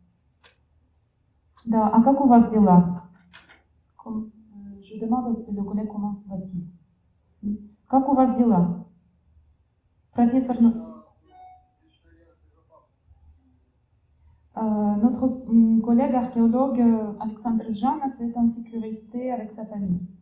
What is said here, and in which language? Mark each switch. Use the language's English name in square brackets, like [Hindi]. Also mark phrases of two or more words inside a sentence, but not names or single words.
[Russian] Да, а как у вас дела? [French] Je demande le collègue comment va-t-il. [Russian] Как у вас дела? Профессор... [French] Notre collègue archéologue Alexandre Janov est en sécurité avec sa famille.